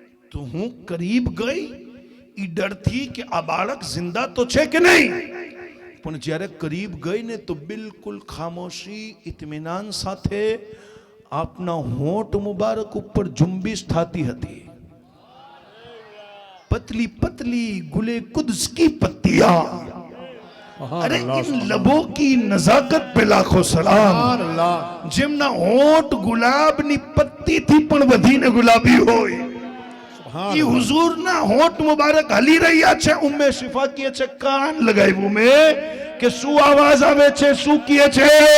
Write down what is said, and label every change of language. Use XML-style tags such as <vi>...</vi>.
<gu>તો હું કરીબ ગઈ ઈ ડરથી કે આ બાળક જિંદા તો છે કે નહીં. પણ જ્યારે કરીબ ગઈ ને તો બિલકુલ ખામોશી ઇત્મીનાન સાથે આપના હોઠ મુબારક ઉપર ઝુંબિશ થતી હતી.</gu> <hi>पतली पतली गुले कुद्स की पत्तियां, अरे इन लबों की नजाकत पे लाखों सलाम.</hi> <gu>જેમના હોઠ ગુલાબની પત્તીથી પણ વધીને ગુલાબી હોય, ઈ હુઝુરના હોઠ મુબારક હલી રહ્યા છે. ઉમ્મે શિફા કહે છે કાન લગાવ્યું મેં કે શું અવાજ આવે છે, શું કહે છે?</gu>